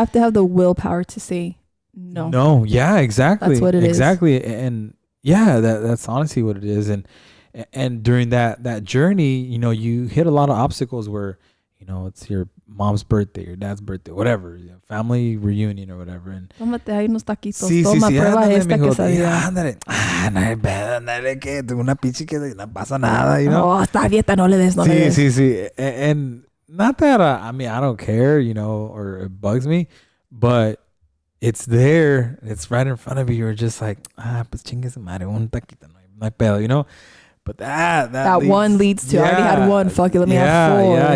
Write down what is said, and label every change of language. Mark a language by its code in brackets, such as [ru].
[en] you have to have the willpower to say no. No, yeah, exactly. That's what it is. Exactly. And yeah, that's honestly what it is. And during that journey, you hit a lot of obstacles where, it's your mom's birthday, your dad's birthday, whatever, family reunion or whatever. And [es] tómate ahí unos taquitos. Sí, Toma, prueba ándale, esta mijo, quesadilla. ándale, no hay pedo, ándale, que tengo una pinche que no pasa nada, Oh, está dieta, no le des, no le des. Sí. [en] And not that, I mean, I don't care, or it bugs me, but it's there. It's right in front of you. You're just like, [es] pues chingue su madre, un taquito, no hay pedo, [en] But that one leads to, I already had one, fuck it, let me have 4.